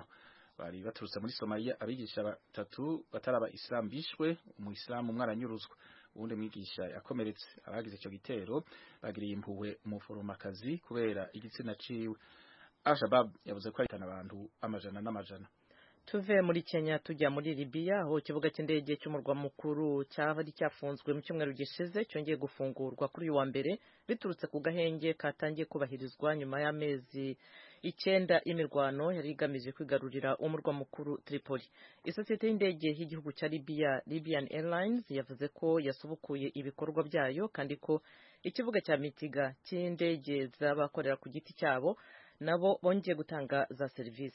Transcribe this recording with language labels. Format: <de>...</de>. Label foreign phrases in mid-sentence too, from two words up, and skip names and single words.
<rw>Bari baturutse muri Somalia. Abigisha batatu bataraba Islam bishwe, umuislamu umwe aranyuruzwa, uwundi mwigisha yakomeretse. Abagize icyo gitero bagiriye impuhwe umuforomakazi kubera igitsina ciwe. Al-Shabaab yavuze ko ahitana abantu amajana n'amajana. Tuve muri Kenya tujya muri Libya, aho ikibuga cy'indege cy'umurwa mukuru cyari cyafunzwe mu cyumweru gishize cyongeye gufungurwa kuri uyu wa mbere biturutse ku gahenge katangiye kubahirizwa nyuma y'amezi 9 y'imirwano yari igamije kwigarurira umurwa mukuru Tripoli. Isosiyete y'indege y'igihugu cya Libya, Libyan Airlines, yavuze ko yasubukuye ibikorwa byayo kandi ko ikibuga cya Mitiga cy'indege z'abakorera ku giti cyabo nabo bongeye gutanga za serivisi.</rw>